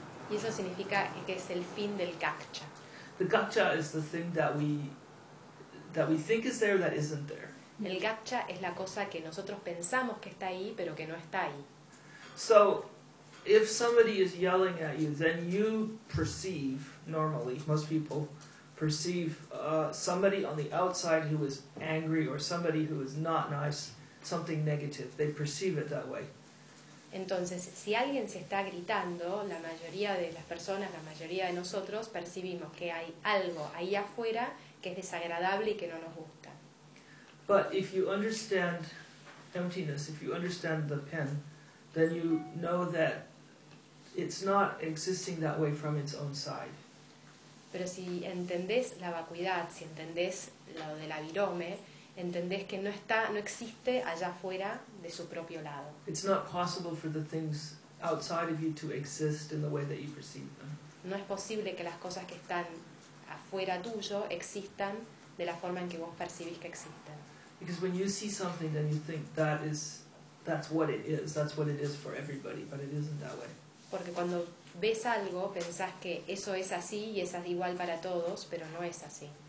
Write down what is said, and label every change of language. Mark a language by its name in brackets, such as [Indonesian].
[Spanish] Y eso significa que es el fin del gakcha. [English] The gakcha is the thing that we think is there that isn't there. [Spanish] El gakcha es la cosa que nosotros pensamos que está ahí pero que no está ahí. [English] So if somebody is yelling at you, then you perceive normally, most people perceive somebody on the outside who is angry or somebody who is not nice. Something negative. They perceive it that way. [Spanish] Entonces, si alguien se está gritando, la mayoría de las personas, la mayoría de nosotros, percibimos que hay algo ahí afuera que es desagradable y que no nos gusta. [English] But if you understand emptiness, if you understand the pen, then you know that it's not existing that way from its own side. [Spanish] Pero si entendés la vacuidad, si entendés lo de la virome, entendés que no está, no existe allá afuera de su propio lado. [English] It's not possible for the things outside of you to exist in the way that you perceive them. [Spanish] No es posible que las cosas que están afuera tuyo existan de la forma en que vos percibís que existen. [English] Because when you see something, then you think that's what it is. That's what it is for everybody, but it isn't that way. [Spanish] Porque cuando ves algo, pensás que eso es así y es igual para todos, pero no es así.